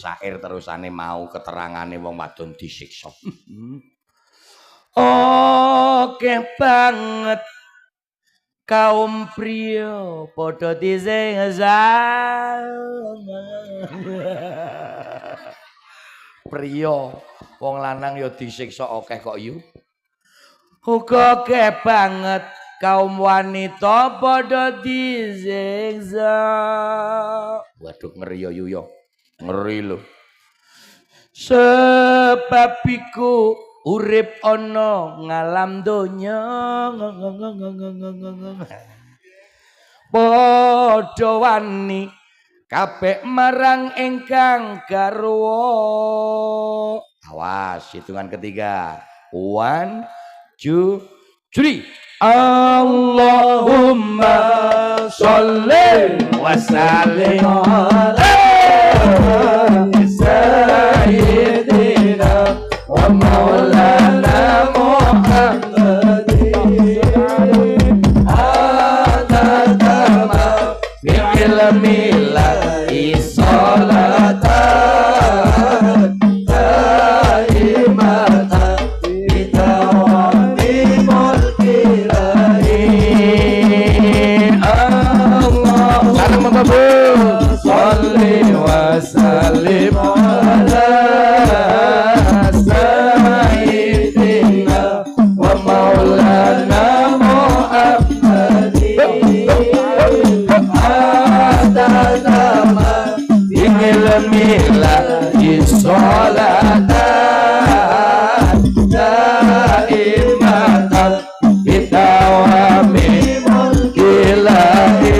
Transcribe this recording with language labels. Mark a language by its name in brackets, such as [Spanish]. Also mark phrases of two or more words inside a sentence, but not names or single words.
[Javanese] syair terusane mau keterangane wong wadon disiksa. Oke banget [Indonesian] kaum pria [Javanese] padha disiksa. Pria wong lanang ya disiksa akeh kok yu. Uga akeh banget [Indonesian] kaum wanita [Javanese] padha disiksa. Waduh ngeri ya yu ya. Ngeri lho. Sebab iku urip ana ngalam donya padha wani kabeh marang ingkang garwa. [Indonesian] Awas hitungan ketiga. 1 2 3. [Arabic] اللهم صل وسلم على سيدنا ومولانا محمد عدد ما بعلم الله صلاة دائمة بدوام ملك الله اللهم صل وسلم على سيدنا ومولانا محمد عدد ما بعلم الله صلاة دائمة بدوام ملك الله.